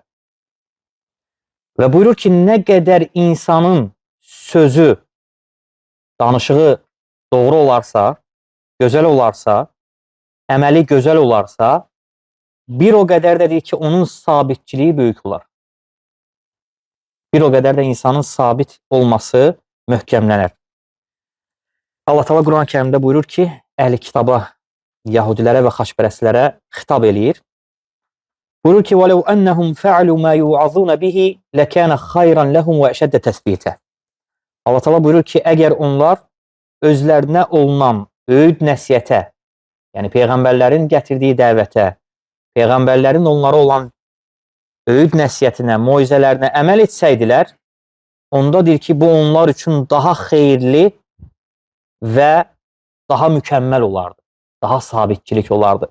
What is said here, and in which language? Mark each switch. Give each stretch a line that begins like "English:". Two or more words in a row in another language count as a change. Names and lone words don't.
Azerbaijani: Və buyurur ki, nə qədər insanın sözü, danışığı doğru olarsa, gözəl olarsa, əməli gözəl olarsa, bir o qədər də deyir ki, onun sabitçiliyi böyük olar. Bir o qədər də insanın sabit olması möhkəmlənər. Allah Teala Quran-ı Kərimdə buyurur ki, əhli kitaba, Yahudilərə və xaçpərəstlərə xitab eləyir. Buyurur ki,
Arabic: وَلَوْ أَنَّهُمْ فَعَلُوا مَا يُوعَظُونَ بِهِ لَكَانَ خَيْرًا لَهُمْ وَأَشَدَّ تَثْبِيتًا.
Azerbaijani: Allah Teala buyurur ki, əgər onlar özlərinə olunan öyüd nəsiyyətə, yəni Peyğəmbərlərin gətirdiyi dəvətə, Peyğəmbərlərin onlara olan öyüd nəsiyyətinə, moizələrinə əməl etsəydilər, onda deyir ki, bu onlar üçün daha xeyirli və daha mükəmməl olardı, daha sabitçilik olardı.